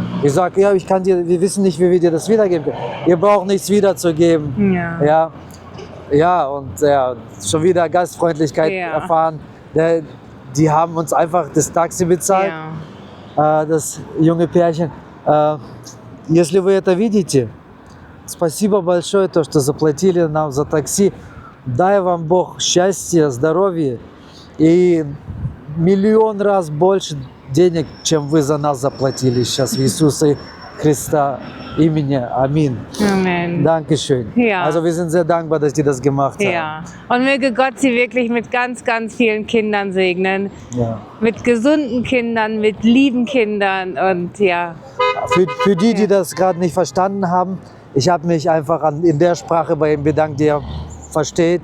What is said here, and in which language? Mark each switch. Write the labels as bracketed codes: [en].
[de] Ich sage, ja, wir wissen nicht, wie wir dir das wiedergeben können. Ihr braucht nichts wiederzugeben. Ja, und schon wieder Gastfreundlichkeit erfahren. Die haben uns einfach das Taxи bezahlt, das junge Pärchen. [ru] Если вы это видите, спасибо большое, то, что заплатили нам за такси. Дай вам Бог счастья, здоровья и миллион раз больше денег, чем вы за нас заплатили сейчас в Иисуса Христа имени. [de] Amen. Amen. Dankeschön. Ja. Also wir sind sehr dankbar, dass die das gemacht haben. Ja, und möge Gott sie wirklich mit ganz, ganz vielen Kindern segnen. Ja. Mit gesunden Kindern, mit lieben Kindern und ja. Für die das gerade nicht verstanden haben, ich habe mich einfach in der Sprache bei ihm bedankt, die er versteht.